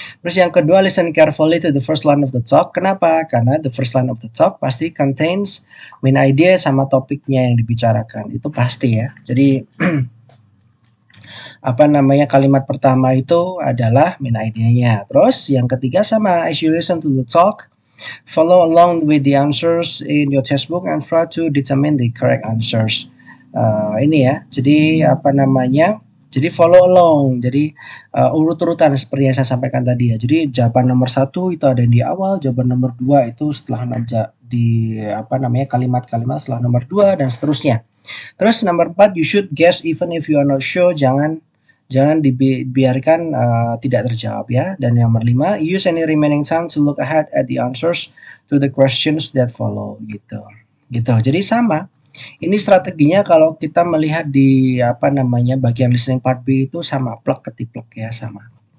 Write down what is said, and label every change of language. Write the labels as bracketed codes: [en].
[id] Terus yang kedua, [en] listen carefully to the first line of the talk. [id] Kenapa? Karena [en] the first line of the talk [id] pasti [en] contains main idea [id] sama topiknya yang dibicarakan. Itu pasti ya. Jadi apa namanya kalimat pertama itu adalah main idenya. Terus yang ketiga sama, [en] as you listen to the talk, follow along with the answers in your textbook and try to determine the correct answers. [id] Ini ya, jadi apa namanya? Jadi follow along, jadi urut-urutan seperti yang saya sampaikan tadi ya. Jadi jawaban nomor 1 itu ada di awal, jawaban nomor 2 itu setelah di apa namanya kalimat-kalimat setelah nomor 2 dan seterusnya. Terus nomor 4, [en] you should guess even if you are not sure. [id] Jangan dibiarkan tidak terjawab ya. [en] Dan yang nomor 5, use any remaining time to look ahead at the answers to the questions that follow gitu. [id] Jadi sama. Ini strateginya kalau kita melihat di apa namanya bagian listening part B itu sama, plek ketiplek ya, sama.